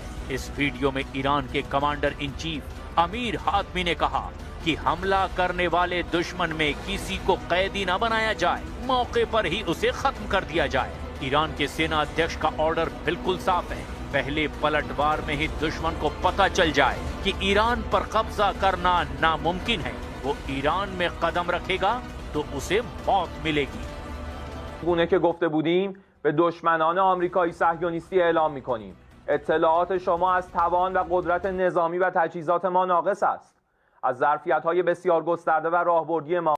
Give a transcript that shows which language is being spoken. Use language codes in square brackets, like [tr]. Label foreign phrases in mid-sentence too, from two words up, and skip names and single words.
[hi] इस वीडियो में ईरान के [en] commander in chief [hi] अमीर हातमी ने कहा कि हमला करने वाले दुश्मन में किसी को कैदी न बनाया जाए, मौके पर ही उसे खत्म कर दिया जाए। ईरान के सेना अध्यक्ष का ऑर्डर बिल्कुल साफ है, पहले पलटवार में ही दुश्मन को पता चल जाए कि ईरान पर कब्जा करना नामुमकिन है, वो ईरान में कदम रखेगा तो उसे मौत मिलेगी। [fa] گونه که گفته بودیم به دشمنان آمریکایی صهیونیستی اعلام می‌کنیم. اطلاعات شما از توان و قدرت نظامی و تجهیزات ما ناقص است. از ظرفیت‌های بسیار گسترده و راهبردی ما